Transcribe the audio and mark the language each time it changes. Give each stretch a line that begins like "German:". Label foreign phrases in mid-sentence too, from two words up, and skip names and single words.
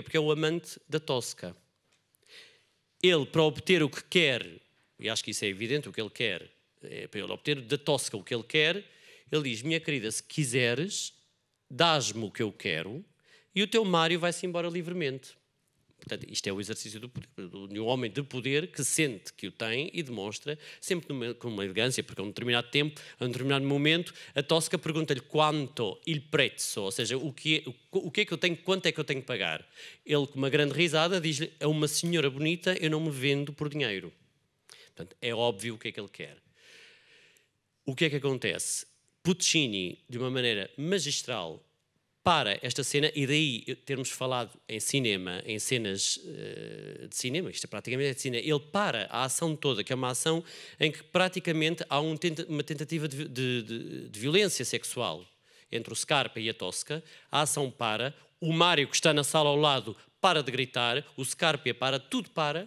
Portuguese: Porque é o amante da Tosca. Ele, para obter o que quer, e acho que isso é evidente, o que ele quer, para ele obter da Tosca o que ele quer, ele diz, minha querida, se quiseres, dás-me o que eu quero, e o teu Mário vai-se embora livremente. Portanto, isto é o exercício de um homem de poder que sente que o tem e demonstra, sempre com uma elegância, porque a um determinado tempo, a um determinado momento, a Tosca pergunta-lhe
Italian: quanto il prezzo,
Portuguese: ou seja, o que é que eu tenho, quanto é que eu tenho que pagar. Ele, com uma grande risada, diz-lhe, a uma senhora bonita eu não me vendo por dinheiro. Portanto, é óbvio o que é que ele quer. O que é que acontece? Puccini, de uma maneira magistral, para esta cena, e daí termos falado em cinema, em cenas de cinema, isto é praticamente de cinema, ele para a ação toda, que é uma ação em que praticamente há uma tentativa de violência sexual entre o Scarpa e a Tosca, a ação para, o Mário que está na sala ao lado para de gritar, o Scarpa para, tudo para.